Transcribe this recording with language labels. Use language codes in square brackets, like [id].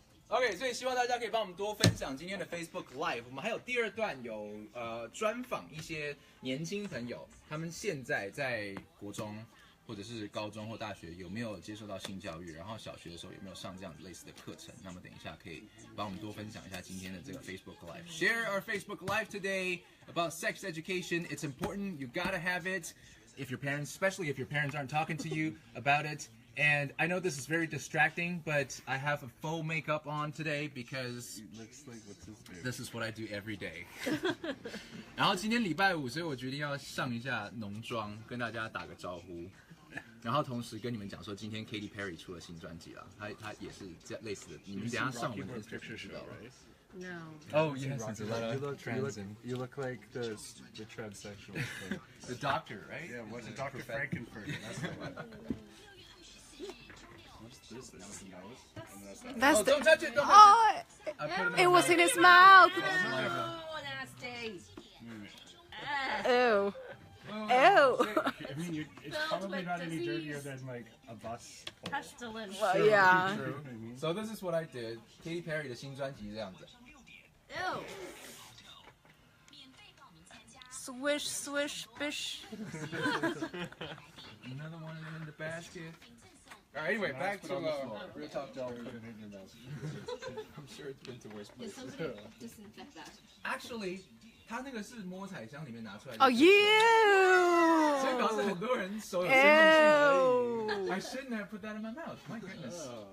[zh] OK， 所以希望大家可以帮我们多分享今天的 Facebook Live。我们还有第2段有专访一些年轻朋友，他们现在在国中或者是高中或大学有没有接受到性教育，然后小学的时候有没有上这样子类似的课程。那么等一下可以帮我们多分享一下今天的这个 Facebook Live。 [en] Share our Facebook Live today about sex education. It's important. You gotta have it. If your parents, especially if your parents aren't talking to you about it. And I know this is very distracting, but I have a faux makeup on today because this is what I do every day. [zh] 然后今天礼拜5，所以我决定要上一下浓妆，跟大家打个招呼。然后同时跟你们讲说，今天 Katy Perry 出了新专辑了，他也是这样类似的。你们等一下上我们的 Instagram 知道了。 [en] No. Oh yes, it's a lot of you look like the transsexual. The doctor, right? Yeah, what's Dr. Frankenfurter? That's the one. What's this? That's don't touch it! Don't touch it! It was in his mouth. Oh, nasty. Ew. I mean, it's probably not any dirtier than like a bus. Pestilence. Well, yeah. So this is what I did. [zh] Katy Perry 的新专辑这样子。 [en] Ew. Swish, swish, bish. Another one in the basket. All right, anyway, back to Real Talk Joe. I'm sure it's been to worse Did places. somebody disinfect that? [zh] Actually, 他那个是摸彩箱里面拿出来的。 [en] Oh, you! [zh] 所以表示很多人手有生命性而已。 [en] I shouldn't have put that in my mouth. My goodness.